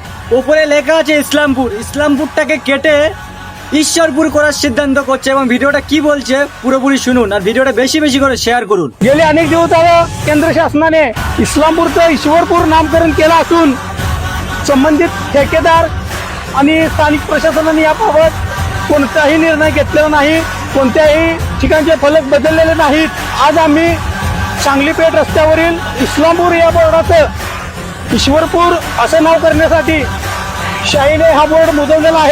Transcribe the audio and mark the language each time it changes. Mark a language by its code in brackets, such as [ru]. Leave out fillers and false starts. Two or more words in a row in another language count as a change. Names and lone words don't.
[bn] উপরে লেখা আছে ইসলামপুর, ইসলামপুরটাকে কেটে ঈশ্বরপুর করার সিদ্ধান্ত করছে। এবং ভিডিওটা কি বলছে পুরোপুরি শুনুন, আর ভিডিওটা বেশি বেশি করে শেয়ার करून। [mr] गेले अनेक दिवस झालं केंद्र शासनाने इस्लामपूरचं ईश्वरपूर नामकरण केलं असून संबंधित ठेकेदार आणि स्थानिक प्रशासनाने याबाबत कोणताही निर्णय घेतलेला नाही, कोणत्याही ठिकाणचे फलक बदललेले नाहीत। आज आम्ही सांगली पेठ रस्त्यावरील इस्लामपूर या बोर्डाचं ईश्वरपूर असं नाव करण्यासाठी शाहीने हा बोर्ड मुदवलेला आहे।